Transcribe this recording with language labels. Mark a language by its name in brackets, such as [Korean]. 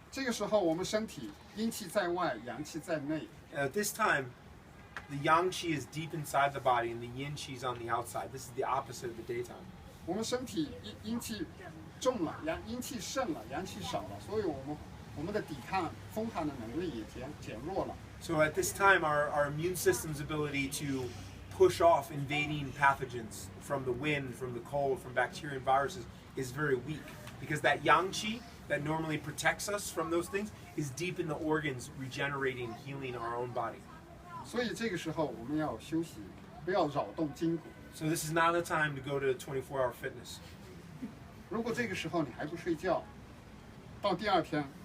[Chinese] 这个时候我们身体阴气在外，阳气在内。 [English] At this time, the yang qi is deep inside the body, and the yin qi is on the outside. This is the opposite of the daytime. [Chinese] 我们身体阴气重了，阴气盛了，阳气少了，所以我们的抵抗风寒的能力也减弱了。 [English] So at this time, our immune system's ability to push off invading pathogens from the wind, from the cold, from bacteria and viruses is very weak because that yang qi that normally protects us from those things is deep in the organs, regenerating, healing our own body. [Chinese] 所以这个时候我们要休息，不要扰动筋骨。 [English] So this is not the time to go to 24-hour fitness. [Chinese] 如果这个时候你还不睡觉，到第2天。